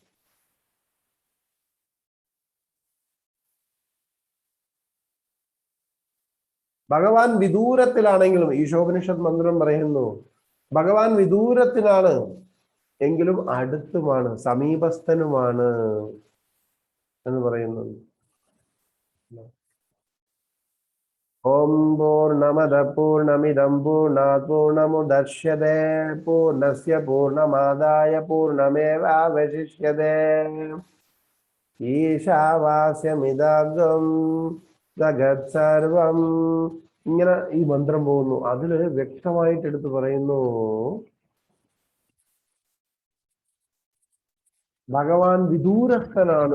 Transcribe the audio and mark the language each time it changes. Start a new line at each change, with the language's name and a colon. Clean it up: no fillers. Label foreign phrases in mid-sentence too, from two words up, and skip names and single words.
Malayalam: ഭഗവാൻ വിദൂരത്തിലാണെങ്കിലും, ഈശോപനിഷത്ത് മന്ത്രം പറയുന്നു, ഭഗവാൻ വിദൂരത്തിലാണ് എങ്കിലും അടുത്തുമാണ്, സമീപസ്ഥനുമാണ് എന്ന് പറയുന്നത്.
Sanskrit: ഓം പൂർണ്ണമദ പൂർണ്ണമിദം പൂർണ്ണാത് പൂർണ്ണമുദച്യതേ പൂർണ്ണസ്യ പൂർണ്ണമാദായ പൂർണ്ണമേവാവശിഷ്യതേ ഈശാവാസ്യമിദം ജഗത് സർവം.
Malayalam: ഇങ്ങനെ ഈ മന്ത്രം പോകുന്നു. അതില് വ്യക്തമായിട്ട് എടുത്തു പറയുന്നു, ഭഗവാൻ വിദൂരസ്ഥനാണ്.